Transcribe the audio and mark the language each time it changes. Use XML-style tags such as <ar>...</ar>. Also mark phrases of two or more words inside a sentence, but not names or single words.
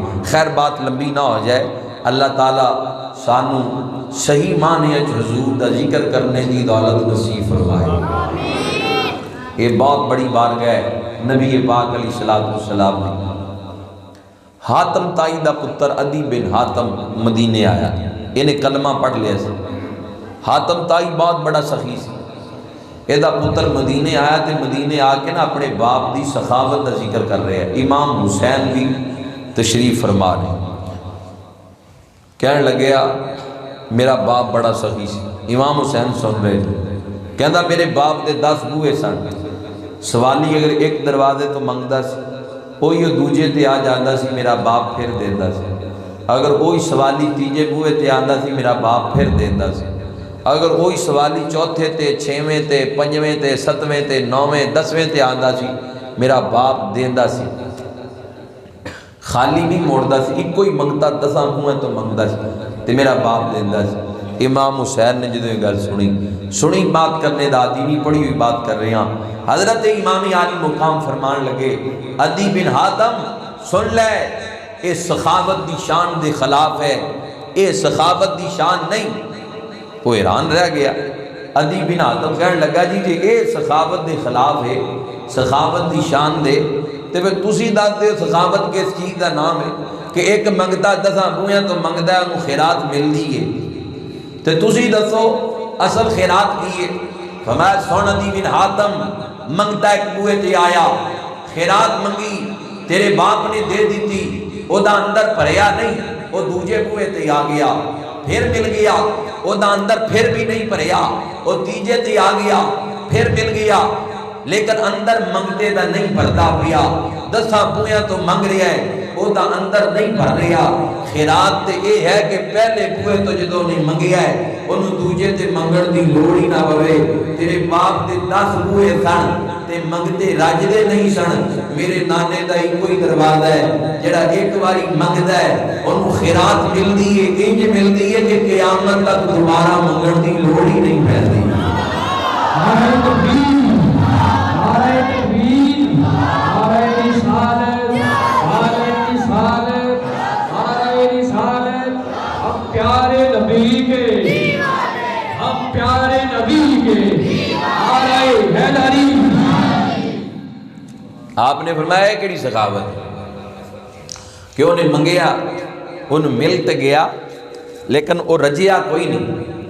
<ur>خیر بات لمبی نہ ہو جائے،</ur> <pa>اللہ تعالیٰ سانو صحیح معنی حضور دا ذکر کرنے دی دولت نصیب فرمائے۔</pa> <ur>یہ بہت بڑی بارگاہ ہے نبی پاک علیہ السلام نے۔</ur> <pa>حاتم تائی دا پتر عدی بن حاتم مدینے آیا، انہیں کلمہ پڑھ لیا سی۔ حاتم تائی بہت بڑا سخی سی، یہ دا پتر مدینے آیا تے مدینے آ کے نا اپنے باپ دی سخاوت دا ذکر کر رہے ہیں۔ امام حسین</pa> <ur>بھی تشریف فرما رہے،</ur> <pa>کہنے لگیا میرا باپ بڑا سخی سی، امام حسین</pa> <ur>سن رہے تھے،</ur> <pa>کہندا میرے باپ دے 10 بوئے سن، سوالی اگر ایک دروازے تو منگدا سی وہی دوجے تے آ جاندا سی، میرا باپ پھر دیندا سی، اگر وہی سوالی تیجے بوئے تے آندا سی میرا باپ پھر دیندا سی، اگر وہی سوالی چوتھے تے چھویں تے پنجویں تے ستویں تے نویں 10ویں تے آندا سی میرا باپ دیندا سی، خالی نہیں موڑدا سی، ایک کوئی منگتا 10 بوئے تو منگدا سی تے میرا باپ دیندا سی۔ امام حسین نے جدوں یہ گل سنی بات کرنے دا عادی نہیں، پڑھی ہوئی بات کر رہے ہیں، حضرت امام عالی مقام فرمان لگے عدی بن حاتم سن لے، اے سخاوت دی شان دے خلاف ہے، اے سخاوت دی شان نہیں۔ وہ حیران رہ گیا، عدی بن حاتم کہنے لگا جی جی اے سخاوت دے خلاف ہے، سخاوت دی شان دے تے پھر تسی دس دے سخاوت کس چیز دا نام ہے کہ ایک منگتا 10 بوئیں تو منگدا ہے انہوں خیرات ملدی ہے، تے تسی دسو اصل خیرات کی ہے؟ فرمایا سن عدی بن حاتم، منگتا ایک بوئے تے آیا، خیرات منگی تیرے باپ نے دے دیتی، او دا اندر پریا نہیں، وہ دوجے بوئے تے آ گیا، پھر مل گیا، وہ دا اندر پھر بھی نہیں پریا، وہ تیجے تے آ گیا، پھر مل گیا، لیکن اندر منگتے دا نہیں پڑتا پیا، 10 بوئیں تو منگ رہا ہے، وہ دا اندر نہیں پڑ رہا۔ خیرات تے یہ ہے کہ پہلے بوئے تو جدوں نہیں منگیا ہے انہوں دوجے تے منگن دی لوڑ ہی نہ پوے۔ تیرے باپ دے 10 بوئے سن تے منگتے راجدے نہیں سن، میرے نانے دا ہی کوئی دروازہ ہے جڑا ایک باری منگدا ہے انہوں خیرات ملدی ہے، انج ملدی ہے کہ قیامت تک دوبارہ منگن دی لوڑ ہی نہیں پیندی۔</pa> <ur>نعرہ تکبیر، نعرہ تکبیر، نعرہ رسالت، نعرہ رسالت، نعرہ رسالت، ہم پیارے نبی کے، ہم پیارے نبی کے، نعرہ حیدری۔</ur> <pa>آپ نے فرمایا کیڑی سخاوت ہے کہ انہیں منگیا، انہیں ملت گیا لیکن وہ رجیا کوئی نہیں۔</pa>